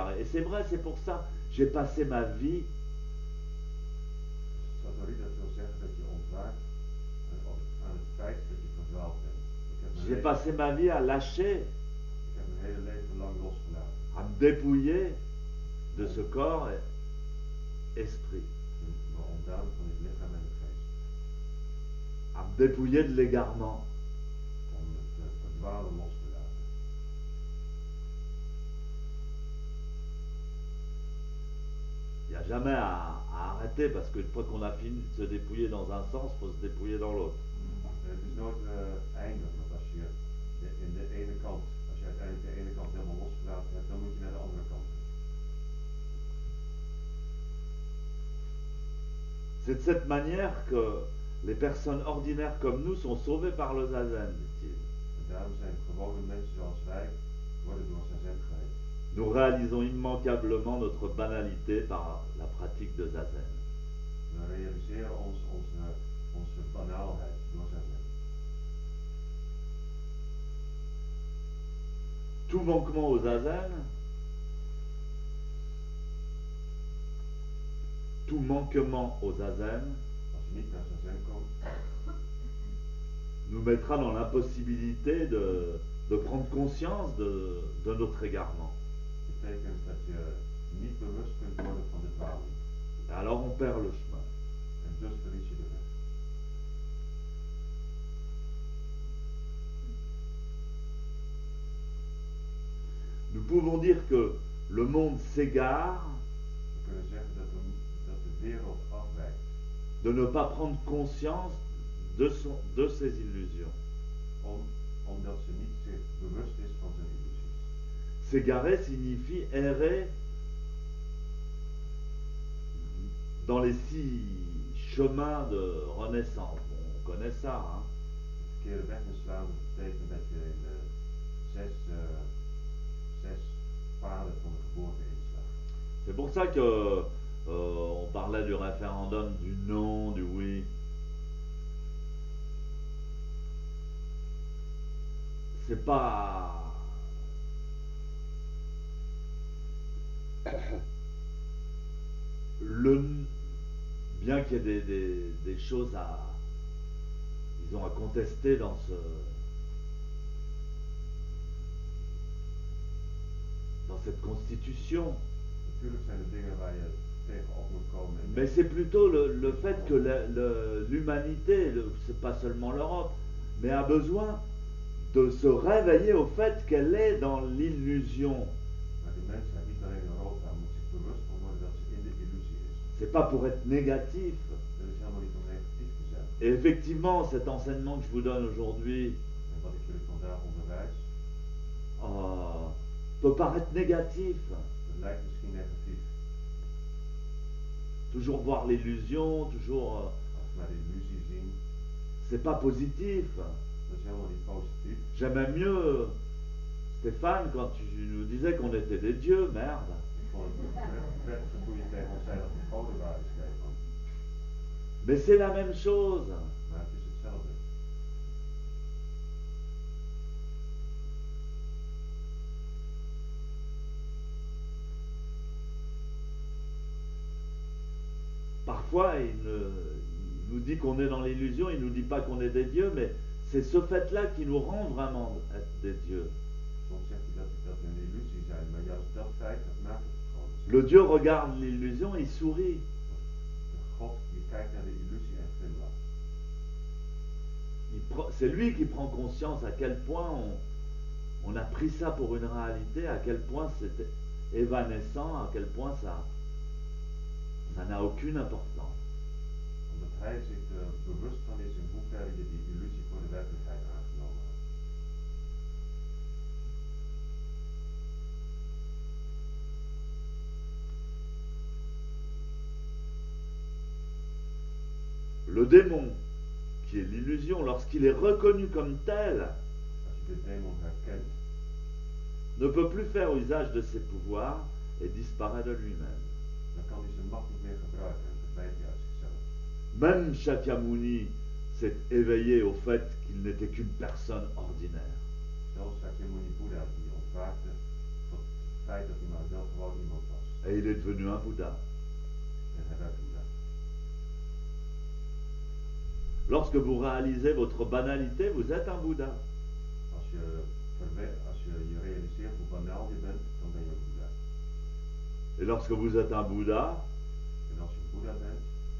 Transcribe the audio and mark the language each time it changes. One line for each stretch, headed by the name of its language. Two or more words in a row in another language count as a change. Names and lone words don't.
French: Et c'est vrai, c'est pour ça, j'ai passé ma vie
Dutch: Satori, dat wil zeggen dat je ontwaakt aan het feit dat je verdwaald bent.
French: j'ai passé ma vie à lâcher,
Dutch: Ik heb mijn hele leven lang losgelaten.
French: à me dépouiller de ce corps et esprit,
Dutch: Me ontdaan van het lichaam en de geest.
French: à me dépouillé de l'égarement.
Dutch: om het verdwalen los te laten.
French: Il n'y a jamais à arrêter parce qu'une fois qu'on a fini de se dépouiller dans un sens, il faut se dépouiller dans l'autre.
Dutch: Het is nooit eindig, want als je in de ene kant, als je uiteindelijk de ene kant helemaal losgelaten hebt, dan moet je naar de andere kant.
French: C'est de cette manière que les personnes ordinaires comme nous sont sauvées par le zazen, dit-il.
Dutch: En daarom zijn gewone mensen zoals wij, worden door zazen gered.
French: Nous réalisons immanquablement notre banalité par la pratique de zazen.
Dutch: We realiseren onze banaalheid door zazen.
French: Tout manquement au zazen, tout manquement au zazen
Dutch: Als je niet naar zazen komt,
French: nous mettra dans l'impossibilité de prendre conscience de notre égarement.
Dutch: betekent dat je niet bewust kunt worden van de dwaling.
French: Et alors on perd le chemin.
Dutch: En dus verlies je de weg.
French: Nous pouvons dire que le monde s'égare
Dutch: We kunnen zeggen dat de wereld afwijkt.
French: de ne pas prendre conscience de ses illusions.
Dutch: Omdat ze niet zich bewust is van zijn illusies.
French: S'égarer signifie errer dans les 6 chemins de renaissance. Bon, on connaît ça, hein.
Dutch: De verkeerde weg inslaan betekent dat je in de zes paden van de geboorte inslaat.
French: C'est pour ça que on parlait du référendum, du non, du oui. C'est pas bien qu'il y ait des choses disons, à contester dans cette constitution.
Dutch: Natuurlijk zijn er dingen waar je tegenop moet komen.
French: Mais c'est plutôt le fait que l'humanité, c'est pas seulement l'Europe, mais a besoin de se réveiller au fait qu'elle est dans l'illusion.
Dutch: Maar de mensheid, niet alleen Europa, moet zich bewust van worden dat ze in de illusie is.
French: C'est pas pour être négatif.
Dutch: Dat is helemaal niet om negatief te zijn.
French: Et effectivement, cet enseignement que je vous donne aujourd'hui
Dutch: En wat ik jullie vandaag onderwijs,
French: peut paraître négatif.
Dutch: dat lijkt misschien negatief.
French: Toujours voir l'illusion, toujours.
Dutch: Als we naar de illusie zien,
French: C'est pas positif.
Dutch: dat is helemaal niet positief.
French: J'aimais mieux, Stéphane, quand tu nous disais qu'on était des dieux, merde.
Dutch: Ik vond het prettiger toen je tegen ons zei dat we goden waren, Stefan.
French: Mais c'est la même chose.
Dutch: Maar het is hetzelfde.
French: Parfois, il nous dit qu'on est dans l'illusion, il ne nous dit pas qu'on est des dieux, mais c'est ce fait-là qui nous rend vraiment être des dieux.
Dutch: Soms zegt hij dat we een illusie zijn, maar juist dat feit, dat maakt het gewoon.
French: Le Dieu regarde l'illusion, il sourit.
Dutch: God, die kijkt naar de illusie en glimlacht.
French: C'est lui qui prend conscience à quel point on a pris ça pour une réalité, à quel point c'était évanescent, à quel point ça n'a aucune importance.
Dutch: Omdat hij zich er bewust van is in hoeverre je die illusie voor de werkelijkheid aangenomen hebt.
French: Le démon, qui est l'illusion, lorsqu'il est reconnu comme tel,
Dutch: Als je de demon herkent,
French: ne peut plus faire usage de ses pouvoirs et disparaît de lui-même.
Dutch: dan kan hij zijn macht niet meer gebruiken en verdwijnt hij uit zichzelf.
French: Même Shakyamuni s'est éveillé au fait qu'il n'était qu'une personne ordinaire.
Dutch: Zelfs Sakyamuni Boeddha die ontwaakte tot het feit dat hij maar wel gewoon iemand was.
French: Et il est devenu un Bouddha.
Dutch: En hij werd Boeddha.
French: Lorsque vous réalisez votre banalité, vous êtes un Bouddha.
Dutch: Als je realiseert hoe banaal je bent, dan ben je een Boeddha.
French: Et lorsque vous êtes un Bouddha,
Dutch: En als je Boeddha bent,